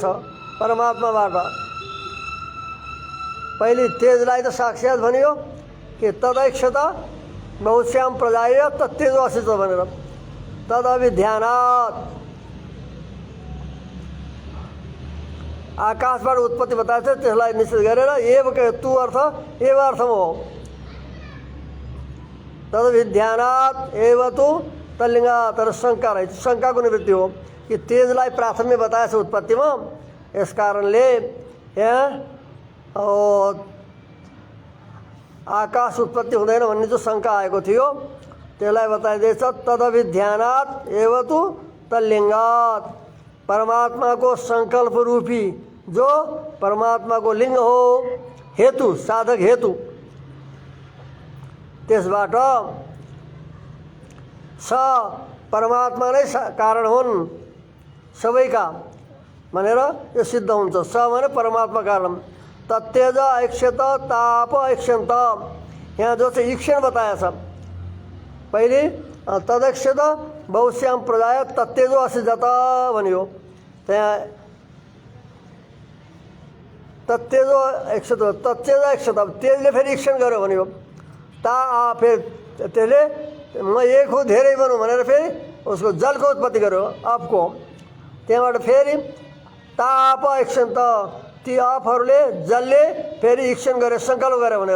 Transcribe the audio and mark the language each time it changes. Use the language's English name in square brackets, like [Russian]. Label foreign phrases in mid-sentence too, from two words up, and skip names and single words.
[Nepali] परमात्माबाट पहिले तेजलाई त साक्षात भनियो कि [Sanskrit] तदैक्षत बहुश्याम प्रजाय तत्तेजो असित [Nepali] भनेर, [Sanskrit] तद अभिध्यानात् [Nepali] आकाशबाट उत्पत्ति बताएको छ त्यसलाई निश्चित गरेर [Sanskrit] एव तु [Nepali] अर्थ एव अर्थमा हो। [Sanskrit] तदभिध्यानात् एव तु तल्लिङ्ग [Nepali] तर शङ्का रहेछ, शङ्काको निवृत्ति हो कि तेजलाई प्राथम्य बताएछ उत्पत्तिमा, यस कारणले यहाँ आकाश उत्पत्ति हुँदैन भन्ने जो शङ्का आएको थियो त्यसलाई बताइदिएछ। [Sanskrit] तदभिध्यानात् एव तु तल्लिङ्गात् [Nepali] परमात्माको सङ्कल्प रूपी जो परमात्माको लिङ्ग हो, हेतु साधक हेतु, त्यसबाट स परमात्मा नै कारण हुन् सबैका भनेर यो सिद्ध हुन्छ। स भने परमात्मा कारण। [Sanskrit] तत्तेज ऐक्षत ताप ऐक्षन्त, [Nepali] यहाँ जो चाहिँ ईक्षण बताएछ पहिले [Sanskrit] तदक्षत बहुश्याम प्रजाय तत्तेजो असिजत [Nepali] भन्यो, त्यहाँ [Sanskrit] तत्तेजो ऐक्षत तत्तेज ऐक्षत [Nepali] तेजले फेरि ईक्षण गर्यो भन्यो। ता फेरि त्यसले म एक हो धेरै बनौँ भनेर फेरि उसको जलको उत्पत्ति गर्यो अपको, त्यहाँबाट फेरि [Sanskrit] ताप ऐक्षन्त [Nepali] ती अपहरूले जलले फेरि ईक्षण गरे सङ्कल्प गरे भनेर।